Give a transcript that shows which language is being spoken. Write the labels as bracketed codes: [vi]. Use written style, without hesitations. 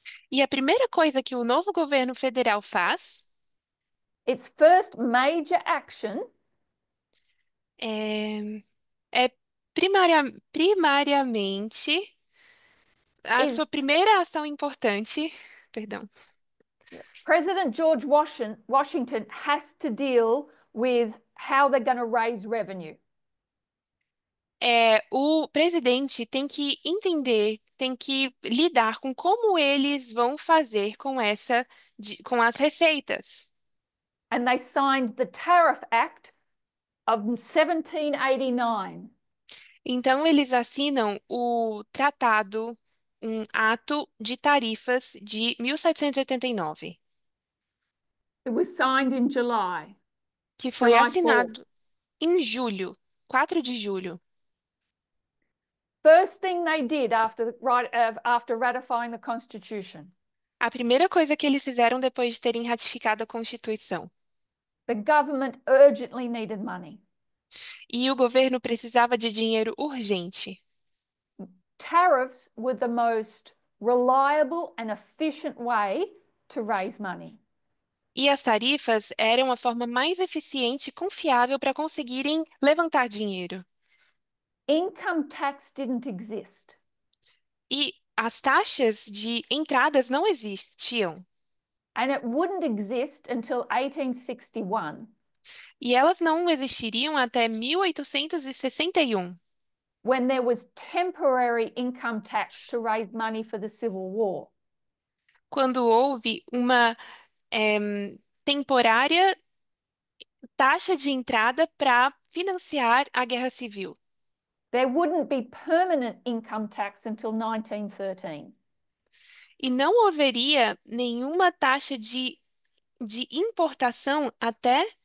[pt] E a primeira coisa que o novo governo federal faz [en] its first major action [pt] é, é primariamente a sua [en] is [pt] primeira ação importante, perdão, [en] President George Washington has to deal with how they're going to raise revenue. [pt] o presidente tem que entender, tem que lidar com como eles vão fazer com com as receitas. [en] And they signed the Tariff Act of 1789. [pt] Então, eles assinam o tratado, um ato de tarifas de 1789, [en] It was signed in July, [pt] que foi [en] July 4th. [pt] assinado em julho, 4 de julho. [en] First thing they did after ratifying the Constitution, [pt] A primeira coisa que eles fizeram depois de terem ratificado a Constituição. [en] the government urgently needed money. [pt] E o governo precisava de dinheiro urgente. [en] Tariffs were the most reliable and efficient way to raise money. [pt] E as tarifas eram a forma mais eficiente e confiável para conseguirem levantar dinheiro. [en] Income tax didn't exist. [pt] E as taxas de entradas não existiam. [en] And it wouldn't exist until 1861, [pt] E elas não existiriam até 1861, [en] when there was temporary income tax to raise money for the Civil War. [pt] quando houve uma temporária taxa de entrada para financiar a Guerra Civil. [en] There wouldn't be permanent income tax until 1913. [pt] E não haveria nenhuma taxa de importação até.